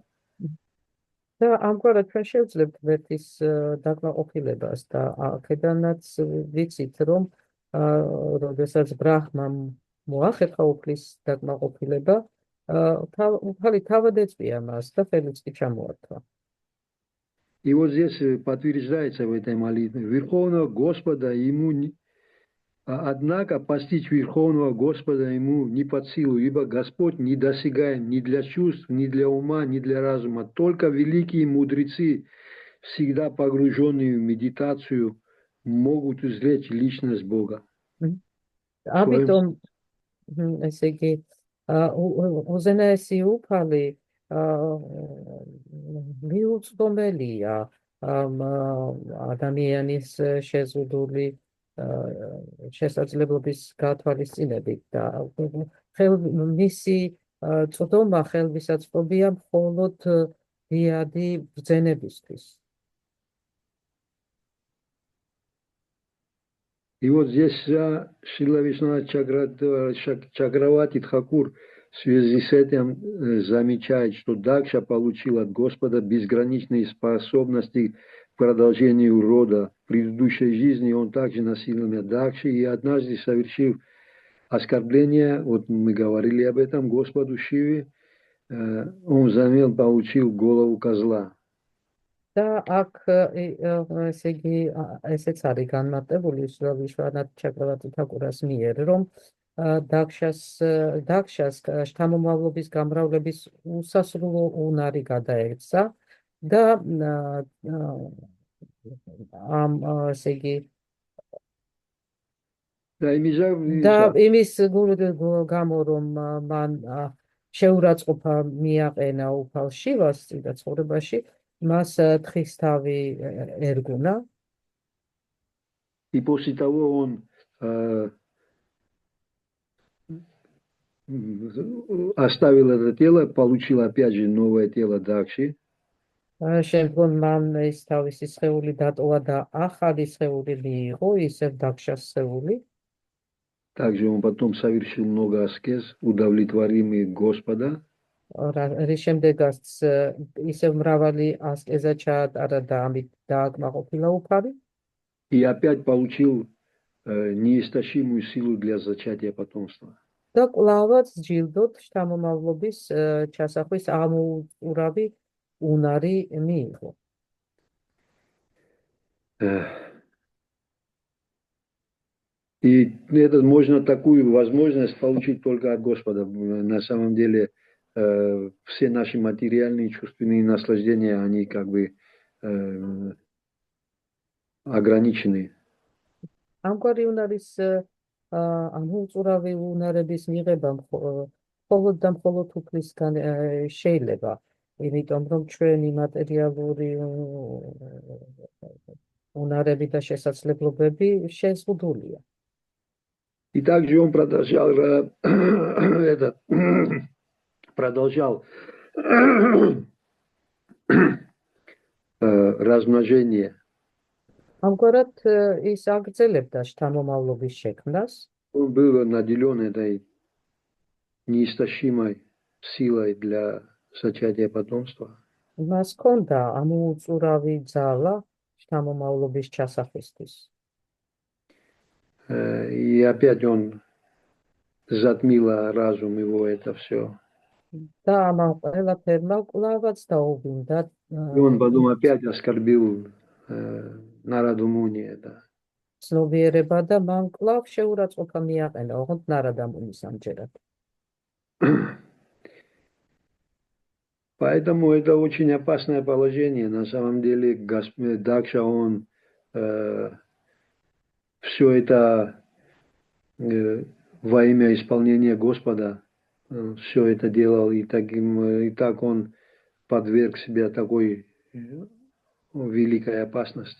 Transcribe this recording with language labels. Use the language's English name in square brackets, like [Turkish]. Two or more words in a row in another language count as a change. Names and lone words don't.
[Georgian] და ამგვარად ჩვენ შევძლებთ ვერტის დაკმაყოფილებას და აქედანაც ვიცით, რომ როდესაც ბრაჰმამ მოახერხა უფლის დაკმაყოფილება, უფალი თავად ეწვია მას და ხელიც კი ჩამოართვა. [Russian] И вот здесь подтверждается в этой молитве Верховного Господа ему, однако постичь Верховного Господа ему не под силу, ибо Господь не досягаем ни для чувств, ни для ума, ни для разума. Только великие мудрецы, всегда погруженные в медитацию, могут извлечь личность Бога. [Georgian] ამიტომ ესე იგი უზენაესი უფალი მიუწვდომელია ადამიანის შეზღუდული შესაძლებლობის გათვალისწინებით და მისი წვდომა ხელმისაწვდომია მხოლოდ დიადი ბრძენებისთვის. [Russian] И вот здесь Шрила Вишванат Чакравати Тхакур в связи с этим замечает, что Дакша получил от Господа безграничные способности к продолжению рода. В предыдущей жизни он также носил имя Дакши, и однажды, совершив оскорбление, вот мы говорили об этом, Господу Шиве, он взамен получил голову козла. [Georgian] და აქ ესე იგი ესეც არის განმარტებული ვიშვანათ ჩაკრავატი თაკურას მიერ, რომ დაქშას შთამომავლობის გამრავლების უსასრულო უნარი გადაეცა და ამ ესე იგი და იმის გამო რომ მან შეურაცხყოფა მიაყენა უფალ შივას წინა ცხოვრებაში, მას თხის თავი ერგუნა [Russian] И после того он оставил это тело, получил опять же новое тело Дакши. [Georgian] შემდგომ მან ის თავისი სხეული დატოვა და ახალი სხეული მიიღო, ისევ დაქშას სხეული. [Russian] Также он потом совершил много аскез, удовлетворимый Господа. [Georgian] რის შემდეგაც ისევ მრავალი ასკეზა ჩაატარა და ამით დააკმაყოფილა უფალი. [Russian] И опять получил неистощимую силу для зачатия потомства. [Georgian] და კვლავაც ჯილდოთ შთამომავლობის ჩასახვის ამოუწურავი უნარი მიიღო. [Russian] И это можно такую возможность получить только от Господа. На самом деле все наши материальные чувственные наслаждения, они как бы ограничены. [Georgian] ამგვარი უნარის ამოუწურავი უნარების მიღება მხოლოდ და მხოლოდ უფლისგან შეიძლება, იმიტომ რომ ჩვენი მატერიალური უნარები და შესაძლებლობები შეზღუდულია. [Russian] И также он продолжал размножение. [Georgian] ამგვარად ის აგრძელებდა შთამომავლობის შექმნას. [Russian] Он был наделен этой неистощимой силой для зачатия потомства. [Georgian] მას ჰქონდა ამოუწურავი ძალა შთამომავლობის ჩასახვისთვის. [Russian] И опять он затмило разум его это все. [Georgian] და ამან ყველაფერმა კვლავაც დაუვინდა. [Russian] И он потом опять оскорбил Нарадумуни. [Georgian] ცნობიერება და მან კვლავ შეურაცხყოფა მიაყენა ოღონდ ნარადამუნის ამჯერად. [Russian] Поэтому это очень опасное положение. На самом деле Дакша, он все это во имя исполнения Господа, все это делал, и так он подверг себя такой великой опасности.